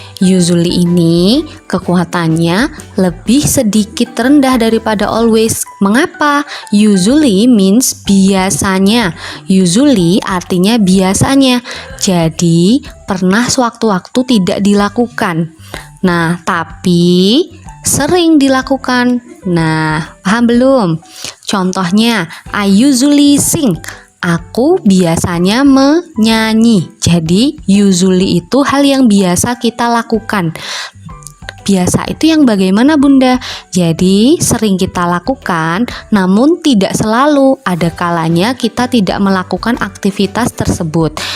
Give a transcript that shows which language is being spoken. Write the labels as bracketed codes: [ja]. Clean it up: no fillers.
[id] Usually ini kekuatannya lebih sedikit rendah daripada always. Mengapa? [en] Usually means [id] biasanya. Usually artinya biasanya. Jadi pernah sewaktu-waktu tidak dilakukan. Nah, tapi sering dilakukan. Nah, paham belum? [en] Contohnya, I usually sing. [id] Aku biasanya menyanyi. Jadi, usually itu hal yang biasa kita lakukan. Biasa itu yang bagaimana, Bunda? Jadi, sering kita lakukan, namun tidak selalu. Ada kalanya kita tidak melakukan aktivitas tersebut.